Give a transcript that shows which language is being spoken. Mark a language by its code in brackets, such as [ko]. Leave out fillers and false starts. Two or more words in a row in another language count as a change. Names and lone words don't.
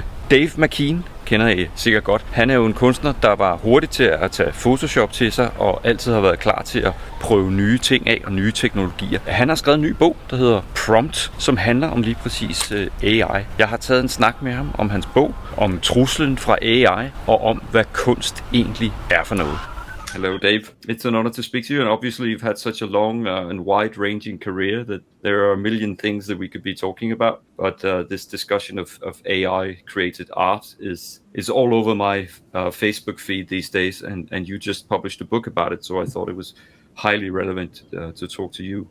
[da] Dave McKean kender I sikkert godt. Han er jo en kunstner, der var hurtig til at tage Photoshop til sig, og altid har været klar til at prøve nye ting af og nye teknologier. Han har skrevet en ny bog, der hedder PROMT, som handler om lige præcis AI. Jeg har taget en snak med ham om hans bog, om truslen fra AI, og om hvad kunst egentlig er for noget. [en] Hello, Dave. It's an honor to speak to you, and obviously you've had such a long and wide-ranging career that there are a million things that we could be talking about. But this discussion of AI-created art is all over my Facebook feed these days, and you just published a book about it, so I thought it was highly relevant to talk to you.